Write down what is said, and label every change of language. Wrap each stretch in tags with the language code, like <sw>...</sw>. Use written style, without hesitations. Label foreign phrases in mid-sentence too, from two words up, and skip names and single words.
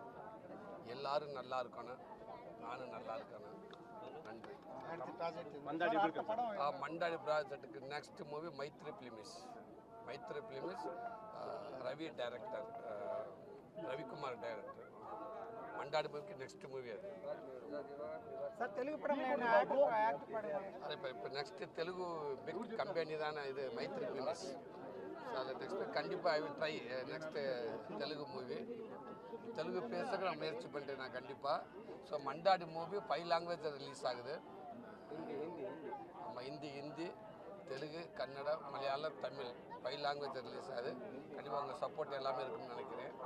<ta>எல்லாரும் நல்லா இருக்கணும், நானும் நல்லா இருக்கணும். நன்றி. மண்டாடி ப்ராஜெக்ட்டுக்கு</ta> <en>next movie</en> <ta>மைத்ரி ஃபிலிம்ஸ். ரவி டைரக்டர், ரவிக்குமார் டைரக்டர். மண்டாடி மூவிக்கு</ta> <en>next movie</en> <ta>அது.</ta> <te>అదే இப்போ</te> <en>next Telugu big company</en> <te>దాని ఇది మైత్రి ఫిలిమ్స్.</te> <en>చాలా నెక్స్ట్ கண்டிப்பாக I will try next Telugu movie.</en> <ta>தெலுங்கு பேசுறதுக்கு நான் முயற்சி பண்ணிட்டேன் நான் கண்டிப்பாக. ஸோ மண்டாடி மூவி 5</ta> <en>language release</en> <ta>ஆகுது. ஆமாம், ஹிந்தி, தெலுங்கு, கன்னடம், மலையாளம், தமிழ் 5</ta> <en>language release</en> <ta>ஆகுது. கண்டிப்பாக உங்கள் சப்போர்ட் எல்லாமே இருக்குன்னு நினைக்கிறேன்.</ta>